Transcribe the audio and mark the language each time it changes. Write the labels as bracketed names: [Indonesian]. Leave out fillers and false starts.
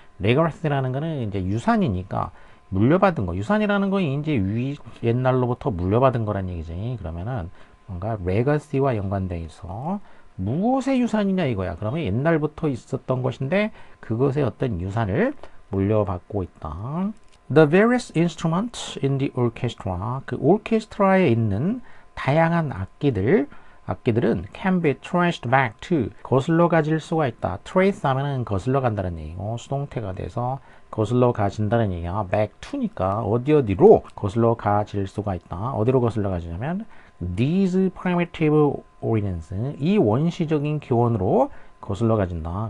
[Korean] legacy라는 거는 이제 유산이니까 물려받은 거, 유산이라는 건 이제 옛날로부터 물려받은 거란 얘기지. 그러면은 뭔가 레거시와 연관되어 있어. 무엇의 유산이냐 이거야. 그러면 옛날부터 있었던 것인데 그것의 어떤 유산을 물려받고 있다. [English] The various instruments in the orchestra, [Korean] 그 오케스트라에 있는 다양한 악기들은 [English] can be traced back to, [Korean] 거슬러 가질 수가 있다. trace 하면은 거슬러 간다는 얘기고, 수동태가 돼서 거슬러 가진다는 얘기야. back to니까 어디로 거슬러 가질 수가 있다. 어디로 거슬러 가지냐면 [English] these primitive origins, [Korean] 이 원시적인 기원으로 거슬러 가진다.